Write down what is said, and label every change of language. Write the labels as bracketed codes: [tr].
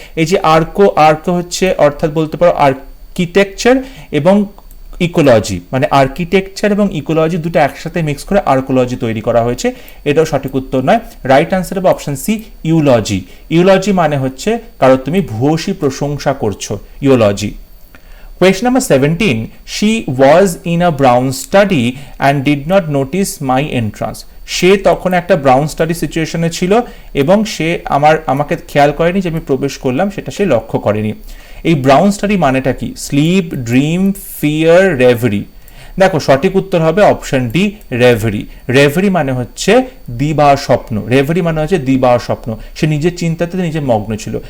[bn] এই যে আর্কো হচ্ছে অর্থাৎ বলতে পারো আর্কিটেকচার এবং ইকোলজি, মানে আর্কিটেকচার এবং ইকোলজি দুটো একসাথে মিক্স করে আর্কোলজি তৈরি করা হয়েছে, এটাও সঠিক উত্তর নয়। রাইট আনসার হবে অপশন সি ইউলজি। ইউলজি মানে হচ্ছে কারণ তুমি ভূয়সী প্রশংসা করছো, ইউলজি। [en] Question number 17, she was in a brown study and did not notice my entrance. [bn] সে তখন একটা ব্রাউন স্টাডি সিচুয়েশনে ছিল এবং সে আমাকে খেয়াল করেনি যে আমি প্রবেশ করলাম, সেটা সে লক্ষ্য করেনি। এই ব্রাউন স্টাডি মানেটা কি? Slip, dream, fear, reverie. দেখো সঠিক উত্তর হবে অপশন ডি রেভারি। রেভারি মানে হচ্ছে দিবা স্বপ্ন, রেভারি মানে হচ্ছে দিবা স্বপ্ন, সে নিজের চিন্তাতে নিজে মগ্ন ছিল।